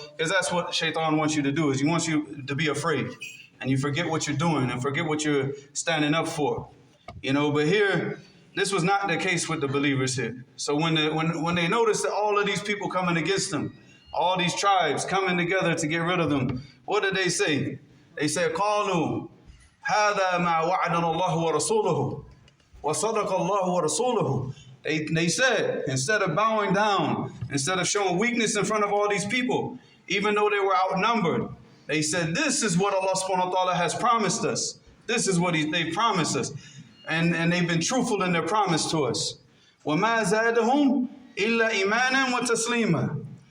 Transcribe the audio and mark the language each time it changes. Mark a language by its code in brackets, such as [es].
[en] Because that's what shaitan wants you to do, is he wants you to be afraid. And you forget what you're doing and forget what you're standing up for. But here, this was not the case with the believers here. So when they noticed that all of these people coming against them, all these tribes coming together to get rid of them, what did they say? They said, [ar] قَالُوا هَذَا مَا وَعَدَنَا اللَّهُ وَرَسُولُهُ وَصَدَقَ اللَّهُ وَرَسُولُهُ. [en] They said, instead of bowing down, instead of showing weakness in front of all these people, even though they were outnumbered, they said, this is what Allah subhanahu wa ta'ala has promised us. This is what they promised us. And they've been truthful in their promise to us. [ar] وَمَا زَادَهُمْ إِلَّا إِيمَانًا وَتَسْلِيمًا.